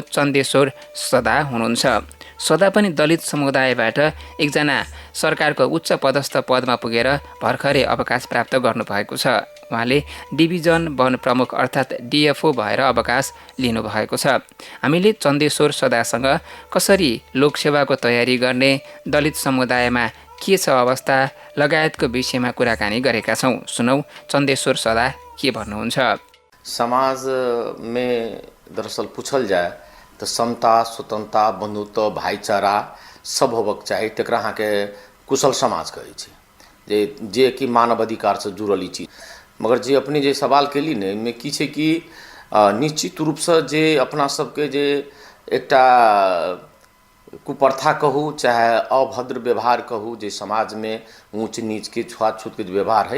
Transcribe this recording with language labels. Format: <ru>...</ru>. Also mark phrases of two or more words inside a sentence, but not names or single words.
<ne>चन्देश्वर सदा हुनुहुन्छ सदा पनि दलित समुदायबाट एकजना सरकारको उच्च पदस्थ पदमा पुगेर भर्खरै अवकाश प्राप्त गर्नुभएको छ उहाँले डिभिजन वन प्रमुख अर्थात् डिएफओ भएर अवकाश लिनुभएको छ हामीले चन्देश्वर सदासँग कसरी लोकसेवाको तयारी गर्ने दलित समुदायमा के छ अवस्था लगायतको विषयमा कुराकानी गरेका छौँ सुनौ चन्देश्वर सदा के भन्नुहुन्छ</ne> <mai>समाज में दरअसल पूछल जाए तो समता स्वतंत्रता बंधुत्व भाईचारा सब होबक चाही तकरा अहाँ के कुशल समाज कहै छै जे कि मानव अधिकार से जुड़ल ई चीज मगर जे अपने जे सवाल केली ने इनमें की छै कि निश्चित रूप से जे अपना सबके जे एकटा कुप्रथा कहू चाहे अभद्र व्यवहार कहू जे समाज में ऊँच नीच के छुआछूत के व्यवहार है</mai>